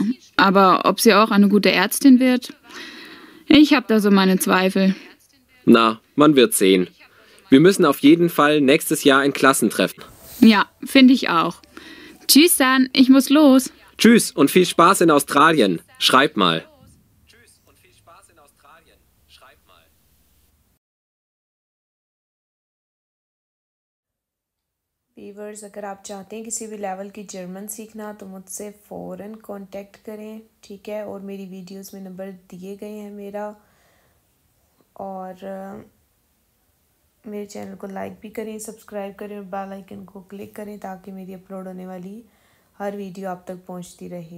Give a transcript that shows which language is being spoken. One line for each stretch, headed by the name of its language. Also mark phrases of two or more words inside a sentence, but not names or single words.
German: Aber ob sie auch eine gute Ärztin wird? Ich habe da so meine Zweifel. Na, man wird sehen. Wir müssen auf jeden Fall nächstes Jahr ein Klassentreffen. Ja, finde ich auch. Tschüss dann, ich muss los. Tschüss und viel Spaß in Australien. Schreib mal.
Hindi: व्यूवर्स अगर आप चाहते हैं किसी भी लेवल की जर्मन सीखना तो मुझसे फ़ौरन कांटेक्ट करें, ठीक है। और मेरी वीडियोस में नंबर दिए गए हैं मेरा, और मेरे चैनल को लाइक भी करें, सब्सक्राइब करें और
English: bell icon
Hindi: को क्लिक करें ताकि मेरी अपलोड होने वाली हर वीडियो आप तक पहुंचती रहे।